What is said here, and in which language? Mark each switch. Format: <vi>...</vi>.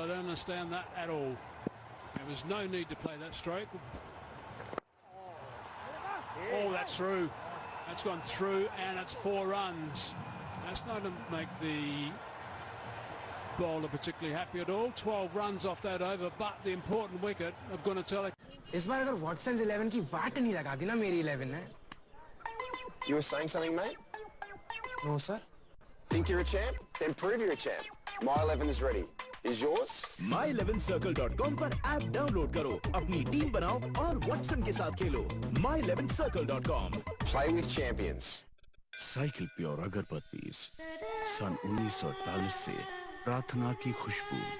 <en>I don't understand that at all. There was no need to play that stroke. Oh, that's through. That's gone through, and it's 4 runs. That's not going to make the bowler particularly happy at all. 12 runs off that over, but the important wicket, I'm going to tell it.</en> <hi>इस बार अगर Watson's 11 की वाट नहीं लगा दी ना मेरी 11 ने।</hi> <en>You were saying something, mate? No, sir. Think you're a champ? Then prove you're a champ. My 11 is ready. Is yours?</en> <hi>my11circle.com पर app download करो, अपनी टीम बनाओ और वॉटसन के साथ खेलो।</hi> <en>my11circle.com। Play with champions.</en> <hi>Cycle pure अगरबत्तीज सन 1948 से प्रार्थना की खुशबू।</hi>